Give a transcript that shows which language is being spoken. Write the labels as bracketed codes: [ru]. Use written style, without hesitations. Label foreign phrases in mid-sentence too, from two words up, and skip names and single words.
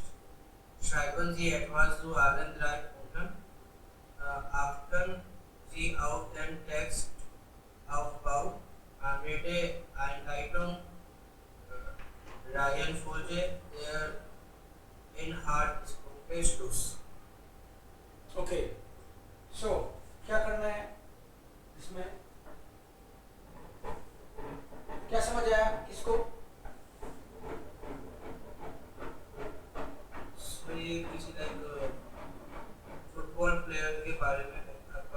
[de] Schreiben Sie etwas zu allen 3 Punkten. Achten Sie auf den Textaufbau, anwende Einleitung, Reihenfolge der Inhaltspunkte, Schluss. [en] okay so [hi] क्या करना है इसमें, क्या समझ आया इसको? So ये किसी [en] like football player [hi] के बारे में आपका